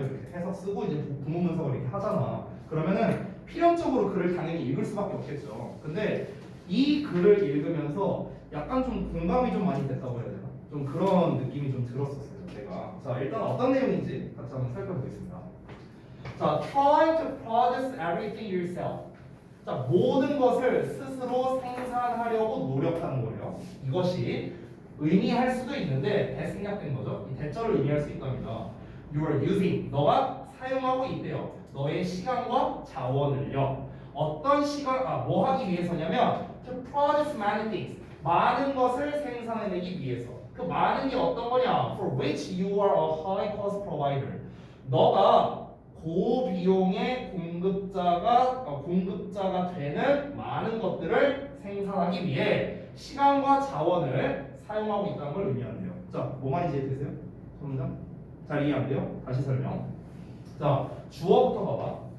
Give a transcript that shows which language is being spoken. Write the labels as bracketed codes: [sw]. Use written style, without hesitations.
[ko] 이렇게 해석 쓰고 이제 부문 분석을 이렇게 하잖아. 그러면은 필연적으로 글을 당연히 읽을 수밖에 없겠죠. 근데 이 글을 읽으면서 약간 좀 공감이 좀 많이 됐다고 해야 되나? 좀 그런 느낌이 좀 들었었어요. 제가. 자, 일단 어떤 내용인지 같이 한번 살펴보겠습니다. 자, [en] try to produce everything yourself. [ko] 자, 모든 것을 스스로 생산하려고 노력하는 거예요. 이것이 의미할 수도 있는데 대생략된 거죠. 이 대절을 의미할 수 있답니다. [en] You are using. [ko] 너가 사용하고 있대요. 너의 시간과 자원을요. 어떤 시간, 뭐 하기 위해서냐면 [en] to produce many things. [ko] 많은 것을 생산해내기 위해서. 그 많은 게 어떤 거냐? [en] For which you are a high cost provider. [ko] 너가 고비용의 공급자가 되는 많은 것들을 생산하기 위해 시간과 자원을 사용하고 있다는 걸 의미한대요. 자, 뭐 말인지 이해되세요? 소문장? 잘 이해 안 돼요? 다시 설명. 자, 주어부터 봐봐.